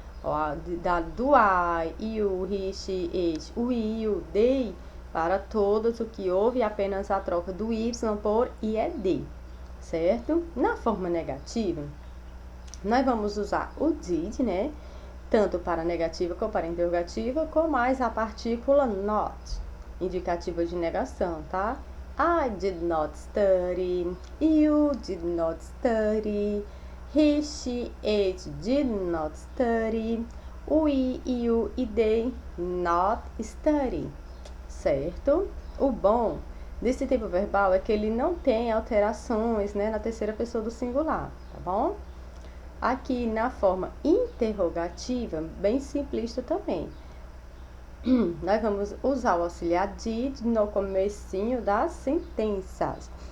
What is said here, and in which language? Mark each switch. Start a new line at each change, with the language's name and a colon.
Portuguese: Ó, do
English: I, you, he, she, it, we, you, they,
Portuguese: para todos o que houve apenas a troca do Y por IED, certo? Na forma negativa, nós vamos usar o did, né? Tanto para negativa como para interrogativa, com mais a partícula not, indicativa de negação, tá?
English: I did not study, you did not study, he, she, it did not study, we, you e they not study, certo?
Portuguese: O bom desse tipo verbal é que ele não tem alterações, né, na terceira pessoa do singular, tá bom? Aqui na forma interrogativa, bem simplista também. Nós vamos usar o auxiliar did no comecinho das sentenças.